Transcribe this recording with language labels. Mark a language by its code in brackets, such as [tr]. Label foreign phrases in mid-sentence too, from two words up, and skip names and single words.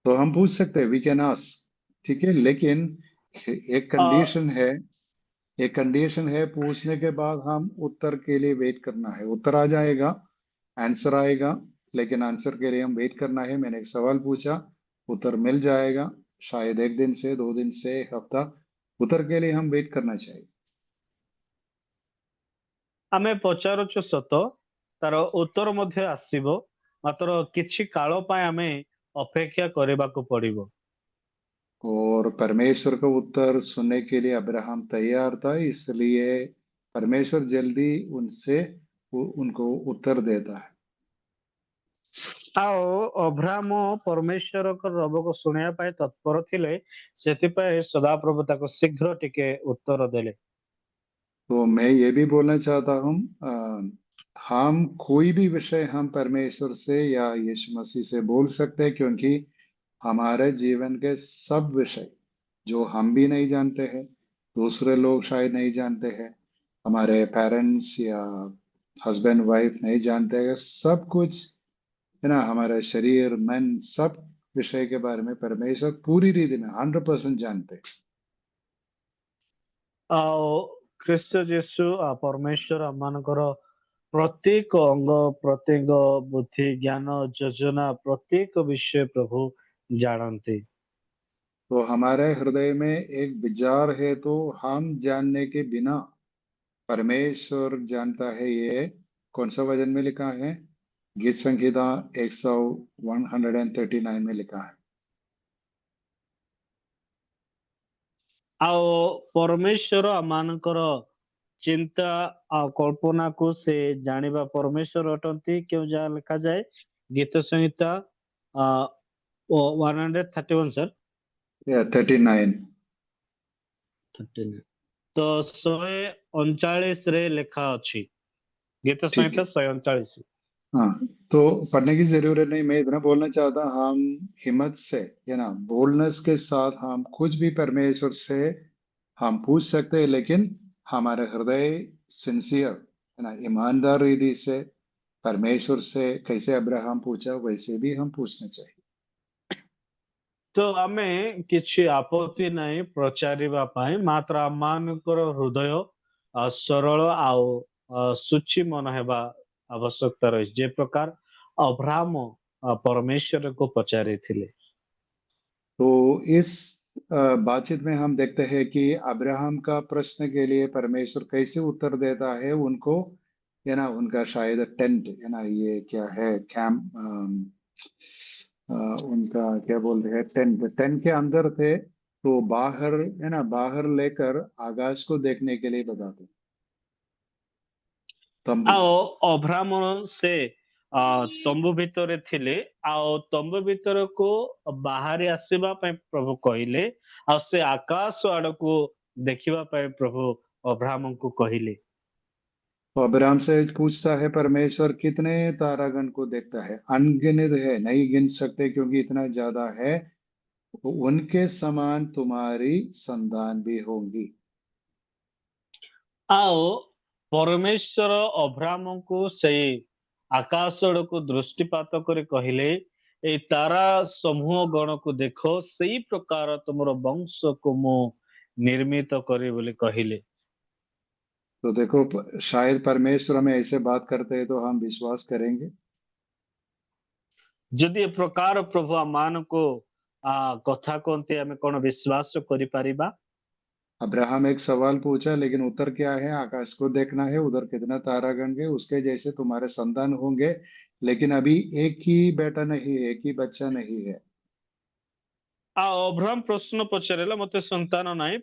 [hi] तो हम पूछ सकते हैं, [en] we can ask, [hi] ठीक है, लेकिन एक कंडीशन है, एक कंडीशन है, पूछने के बाद हम उत्तर के लिए वेट करना है। उत्तर आ जाएगा, आंसर आएगा, लेकिन आंसर के लिए हम वेट करना है। मैंने एक सवाल पूछा, उत्तर मिल जाएगा, शायद 1 दिन से, 2 दिन से, 1 हफ्ता। उत्तर के लिए हम वेट करना चाहिए। [or] ଆମେ ପଚାରୁଛୁ ସତ, ତାର ଉତ୍ତର ମଧ୍ୟ ଆସିବ, ମାତ୍ର କିଛି କାଳ ପାଇଁ ଆମେ ଅପେକ୍ଷା କରିବାକୁ पड़िबो। [hi] और परमेश्वर का उत्तर सुनने के लिए अब्राहम तैयार था, इसलिए परमेश्वर जल्दी उनसे उनको उत्तर देता है। [or] ଆଉ ଅବ୍ରାହମ ପରମେଶ୍ୱରଙ୍କ ରବକୁ ଶୁଣିବା ପାଇଁ ତତ୍ପର ଥିଲେ, ସେଥିପାଇଁ ସଦାପ୍ରଭୁ ତାକୁ ଶୀଘ୍ର ଟିକେ ଉତ୍ତର ଦେଲେ। [hi] तो मैं ये भी बोलना चाहता हूँ, हम कोई भी विषय हम परमेश्वर से या यीशु मसीह से बोल सकते हैं, क्योंकि हमारे जीवन के सब विषय जो हम भी नहीं जानते हैं, दूसरे लोग शायद नहीं जानते हैं, हमारे पेरेंट्स या [en] husband wife [hi] नहीं जानते हैं, सब कुछ है ना, हमारा शरीर मन सब विषय के बारे में परमेश्वर पूरी रीति में 100% जानते हैं। [or] ଆଉ ଖ୍ରୀଷ୍ଟ ଯୀଶୁ ପରମେଶ୍ୱର ଆମମାନଙ୍କର ପ୍ରତ୍ୟେକ ଅଙ୍ଗ ପ୍ରତ୍ୟଙ୍ଗ ବୁଦ୍ଧି ଜ୍ଞାନ ଯୋଜନା ପ୍ରତ୍ୟେକ ବିଷୟ ପ୍ରଭୁ ଜାଣନ୍ତି। [hi] तो हमारे हृदय में एक विचार है, तो हम जानने के बिना परमेश्वर जानता है। ये कौन सा वचन में लिखा है? गीत संहिता 139 में लिखा है। [or] ଆଉ ପରମେଶ୍ୱର ଆମମାନଙ୍କର ଚିନ୍ତା ଆଉ କଳ୍ପନାକୁ ସେ ଜାଣିବା ପରମେଶ୍ୱର ଅଟନ୍ତି। କେଉଁ ଯାହା ଲେଖାଯାଏ ଗୀତ ସଂହିତା 131 sir 39। 39 ତ 139 ରେ ଲେଖା ଅଛି, ଗୀତ [hi] ठीक है, [or] ସଂହିତା 139। [hi] हाँ, तो पढ़ने की जरूरत नहीं। मैं इतना बोलना चाहता, हम हिम्मत से, है ना, बोल्डनेस के साथ हम कुछ भी परमेश्वर से हम पूछ सकते हैं, लेकिन हमारे हृदय सिंसियर, है ना, ईमानदार रीति से परमेश्वर से, कैसे अब्राहम पूछा वैसे भी हम पूछना चाहिए। [or] ତ ଆମେ କିଛି ଆପତ୍ତି ନାହିଁ ପଚାରିବା ପାଇଁ, ମାତ୍ର ଆମମାନଙ୍କର ହୃଦୟ ସରଳ ଆଉ ସୂଚି ମନ ହେବା ଆବଶ୍ୟକତା ରହିଛି, ଯେ ପ୍ରକାର ଅବ୍ରାହମ ପରମେଶ୍ୱରକୁ ପଚାରିଥିଲେ। [hi] तो इस बातचीत में हम देखते हैं कि अब्राहम का प्रश्न के लिए परमेश्वर कैसे उत्तर देता है उनको, है ना, उनका शायद टेंट, है ना, ये क्या है, कैंप, उनका क्या बोलते हैं, टेंट, टेंट के अंदर थे, तो बाहर, है ना, बाहर लेकर आकाश को देखने के लिए बताते, तंबू। [or] ଆଉ ଅବ୍ରାହମ ସେ ତମ୍ବୁ ଭିତରେ ଥିଲେ, ଆଉ ତମ୍ବୁ ଭିତରକୁ ବାହାରି ଆସିବା ପାଇଁ ପ୍ରଭୁ କହିଲେ, ଆଉ ସେ ଆକାଶ ଆଡକୁ ଦେଖିବା ପାଇଁ ପ୍ରଭୁ ଅବ୍ରାହମଙ୍କୁ କହିଲେ। [hi] तो अब्राहम से पूछता है परमेश्वर, कितने तारागण को देखता है? अनगिनत है, नहीं गिन सकते, क्योंकि इतना ज्यादा है। उनके समान तुम्हारी संतान भी होंगी। [or] ଆଉ ପରମେଶ୍ୱର ଅବ୍ରାହମଙ୍କୁ ସେଇ ଆକାଶ ଆଡକୁ ଦୃଷ୍ଟିପାତ କରି କହିଲେ, ଏଇ ତାରା ସମୂହ ଗଣକୁ ଦେଖ, ସେଇ ପ୍ରକାର ତୁମର ବଂଶକୁ ମୁଁ ନିର୍ମିତ କରି ବୋଲି କହିଲେ। [hi] तो देखो, शायद परमेश्वर हमें ऐसे बात करते हैं तो हम विश्वास करेंगे। [or] ଯଦି ଏ ପ୍ରକାର ପ୍ରଭୁ ଆମମାନଙ୍କୁ କଥା କହନ୍ତି, ଆମେ କଣ ବିଶ୍ୱାସ କରିପାରିବା? [hi] अब्राहम एक सवाल पूछा, लेकिन उत्तर क्या है? आकाश को देखना है, उधर कितना तारागण है, उसके जैसे तुम्हारे संतान होंगे। लेकिन अभी एक ही बेटा नहीं है, एक ही बच्चा नहीं है। [or] ଆଉ ଅବ୍ରାହମ ପ୍ରଶ୍ନ ପଚାରିଲା, ମତେ ସନ୍ତାନ ନାହିଁ।